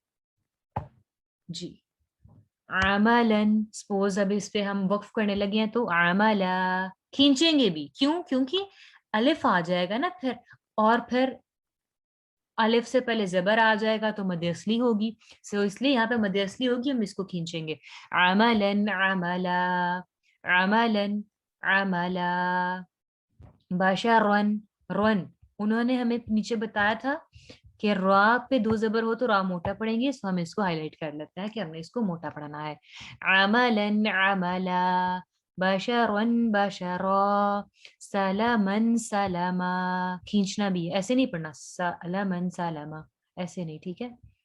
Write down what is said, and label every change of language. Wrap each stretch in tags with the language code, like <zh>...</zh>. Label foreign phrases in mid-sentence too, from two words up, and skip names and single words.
<ur>جی, عملن, سپوز اب اس پہ ہم وقف کرنے لگے ہیں تو عملا کھینچیں گے بھی. کیوں؟ کیونکہ الف آ جائے گا نا پھر, اور پھر الف سے پہلے زبر آ جائے گا تو مد اصلی ہوگی. سو اس لیے یہاں پہ مد اصلی ہوگی, ہم اس کو کھینچیں گے.</ur> <ar>عملن عملا, عملن عملا. بشرن رن,</ar> <ur>انہوں نے ہمیں نیچے بتایا تھا کہ را پہ 2 زبر ہو تو را موٹا پڑھیں گے، سو ہم اسکو ہائی لائٹ کر لیتے ہیں کہ ہم نے اسکو موٹا پڑھنا ہے.</ur> <ar>عملاً عملا، بشراً بشرا، سلماً سلما,</ar> <ur>کھینچنا بھی ہے، ایسے نہیں پڑھنا</ur> <ar>سلماً سلما,</ar> <ur>ایسے نہیں، ٹھیک ہے.</ur>